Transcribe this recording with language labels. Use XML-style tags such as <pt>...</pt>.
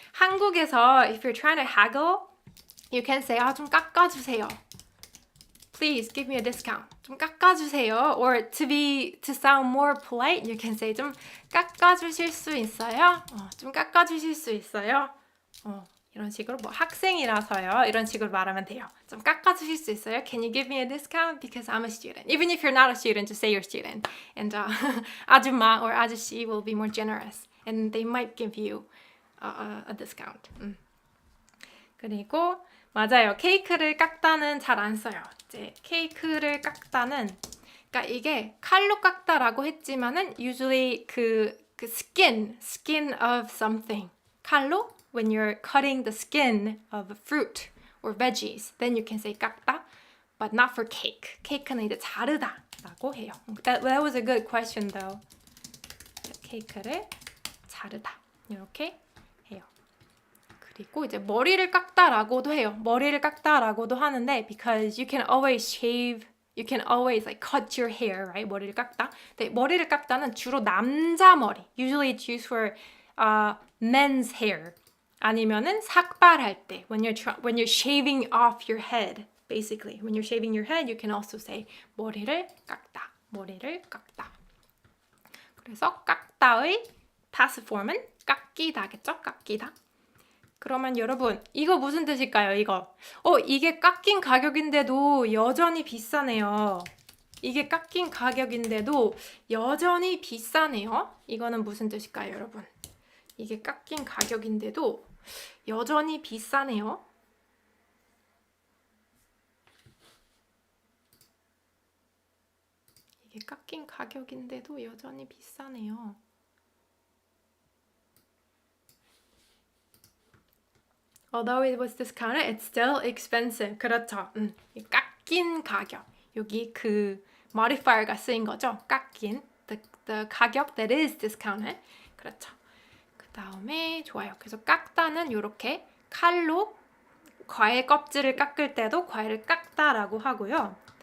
<en>한국에서 if you're trying to haggle, you can say</en> <ko>좀 깎아주세요.</ko> <en>Please give me a discount.</en> <ko>좀 깎아주세요.</ko> <en>Or to sound more polite, you can say</en> <ko>좀 깎아주실 수 있어요? 좀 깎아주실 수 있어요? 이런 식으로 뭐 학생이라서요. 이런 식으로 말하면 돼요. 좀 깎아주실 수 있어요?</ko> <en>Can you give me a discount? Because I'm a student. Even if you're not a student, just say you're a student. And 아줌마 or 아저씨 will be more generous and they might give you a discount.</en> <ko>그리고 맞아요. 케이크를 깎다는 잘 안 써요. 이제 케이크를 깎다는 그러니까 이게 칼로 깎다라고 했지만은</ko> <en>usually 그 skin of something 칼로 when you're cutting the skin of a fruit or veggies then you can say 깎다 but not for cake.</en> <ko>케이크는 이제 자르다라고 해요.</ko> <en>That was a good question though.</en> <ko>케이크를 자르다 이렇게 해요. 그리고 이제 머리를 깎다라고도 해요. 머리를 깎다라고도 하는데</ko> <en>because you can always shave, you can always like cut your hair, right?</en> <ko>머리를 깎다. 근데 머리를 깎다는 주로 남자 머리.</ko> <en>Usually it's used for men's hair.</en> <ko>아니면은 삭발할 때</ko> <en>when you're shaving off your head. Basically, when you're shaving your head, you can also say</en> <ko>머리를 깎다. 머리를 깎다. 그래서 깎다의 past form은 깎이다겠죠? 깎이다. 그러면 여러분 이거 무슨 뜻일까요? 이거 이게 깎인 가격인데도 여전히 비싸네요. 이게 깎인 가격인데도 여전히 비싸네요. 이거는 무슨 뜻일까요, 여러분? 이게 깎인 가격인데도 여전히 비싸네요. 이게 깎인 가격인데도 여전히 비싸네요.</ko> <en>Although it was discounted, it's still expensive.</en> <ko>그렇죠. 깎인 가격. 여기 그 modifier가 쓰인 거죠. 깎인.</ko> <en>The 가격 that is discounted.</en> <ko>그렇죠. 그 다음에 좋아요. 그래서 깎다는 이렇게 칼로 과일 껍질을 깎을 때도 과일을 깎다라고 하고요.</ko>